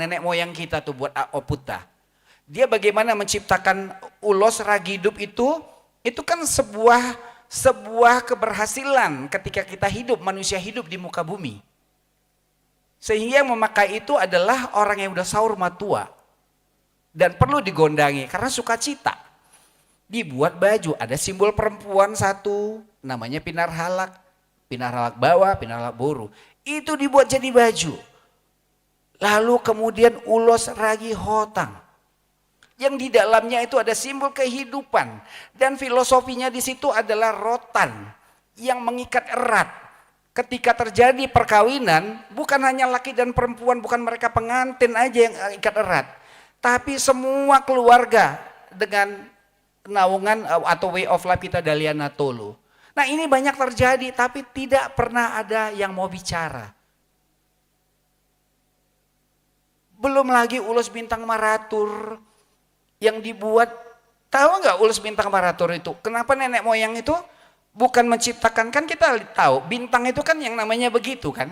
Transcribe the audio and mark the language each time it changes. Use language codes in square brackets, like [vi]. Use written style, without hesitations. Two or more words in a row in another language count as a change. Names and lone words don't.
[id] Nenek moyang kita tuh buat Oputa. Dia bagaimana menciptakan ulos Ragidup itu kan sebuah keberhasilan ketika kita hidup, manusia hidup di muka bumi. Sehingga yang memakai itu adalah orang yang udah [bbc] sahur matua. [id] Dan perlu digondangi karena sukacita. Dibuat baju, ada simbol perempuan satu, namanya pinar halak bawah, pinar halak boru. Itu dibuat jadi baju. Lalu kemudian ulos ragi hotang. Yang di dalamnya itu ada simbol kehidupan. Dan filosofinya di situ adalah rotan yang mengikat erat. Ketika terjadi perkawinan, bukan hanya laki dan perempuan, bukan mereka pengantin aja yang ikat erat. Tapi semua keluarga dengan naungan atau [en] way of life [id] kita [bbc] Daliana Tolo. [id] Nah ini banyak terjadi tapi tidak pernah ada yang mau bicara. Belum lagi ulos bintang maratur yang dibuat, tahu nggak ulos bintang maratur itu? Kenapa nenek moyang itu bukan menciptakan, kan kita tahu bintang itu kan yang namanya begitu kan.